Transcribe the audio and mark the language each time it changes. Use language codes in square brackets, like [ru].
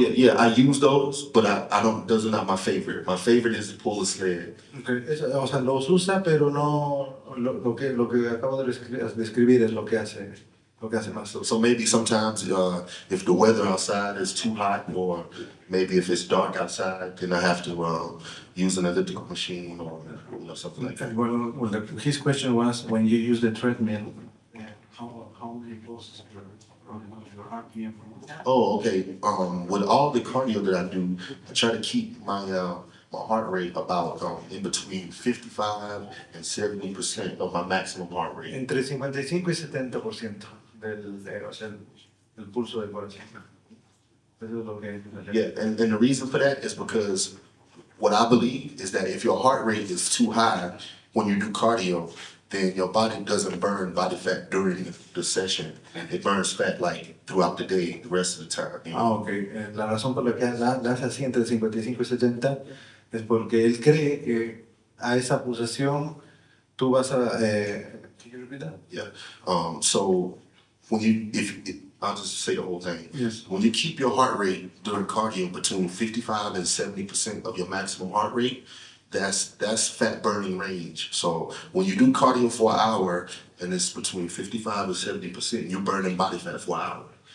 [en] Yeah, I use those, but I don't. Those are not my favorite. My favorite is to pull a sled. Okay. [es] O sea, los usa, pero no lo que acabo de describir es lo que hace más. [en] So maybe sometimes if the weather outside is too hot, or maybe if it's dark outside, then I have to use an elliptical machine or something like that. Well, his question was, when you use the treadmill, how many pulses your RPM? Oh, okay. With all the cardio that I do, I try to keep my heart rate about in between 55 and 70% of my maximum heart rate. [es] Entre 55 y 70% o sea, el pulso del corazón. Eso es lo que. [en] Yeah, and the reason for that is because what I believe is that if your heart rate is too high when you do cardio, then your body doesn't burn body fat during the session. It burns fat like throughout the day, the rest of the time. Ah, ok. [es] La razón por la que la hace así entre 55 y 70 es porque él cree que a esa pulsación tú vas a. [en] Can you repeat that? Yeah. So when I'll just say the whole thing. Yes. When you keep your heart rate during cardio between 55 and 70% of your maximum heart rate, that's fat burning range. So when you do cardio for an hour and it's between 55 and 70%, you're burning body fat for an hour.